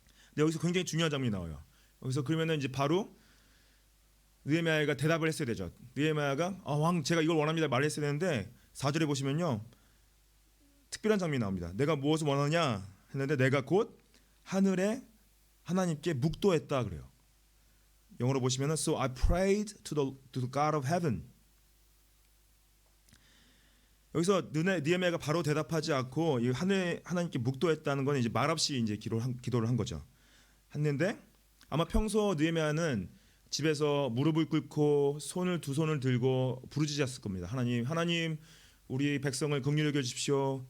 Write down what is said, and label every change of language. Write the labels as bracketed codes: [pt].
[ko] 근데 여기서 굉장히 중요한 장면이 나와요. 여기서 그러면은 이제 바로 느헤미야가 대답을 했어야 되죠. 느헤미야가 왕 제가 이걸 원합니다 말했어야 되는데 4절에 보시면요. 특별한 장면이 나옵니다. 내가 무엇을 원하느냐 했는데 내가 곧 하늘에 하나님께 묵도했다 그래요. 영어로 보시면은 [en] So I prayed to the God of heaven. [ko] 여기서 느헤미야가 바로 대답하지 않고 이 하나님께 묵도했다는 건 이제 말없이 이제 기도를 한 거죠. 했는데 아마 평소 느헤미야는 집에서 무릎을 꿇고 두 손을 들고 부르짖었을 겁니다. 하나님, 우리 백성을 긍휼히 여겨 주십시오.